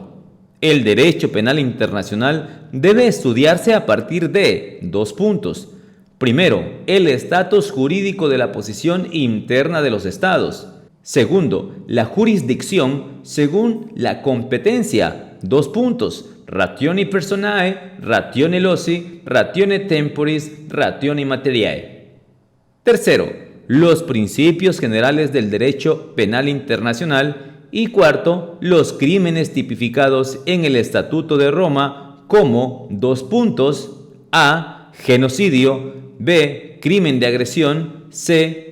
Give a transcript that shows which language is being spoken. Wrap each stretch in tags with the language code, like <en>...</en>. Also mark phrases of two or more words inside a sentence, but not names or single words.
<es>El derecho penal internacional debe estudiarse a partir de 2 puntos. Primero, el estatus jurídico de la posición interna de los estados. Segundo, la jurisdicción según la competencia. 2 puntos.</es> <la>Ratione personae, ratione loci, ratione temporis, ratione materiae.</la> <es>Tercero, los principios generales del derecho penal internacional. Y cuarto, los crímenes tipificados en el Estatuto de Roma como 2 puntos. A. Genocidio. B. Crimen de agresión. C.</es>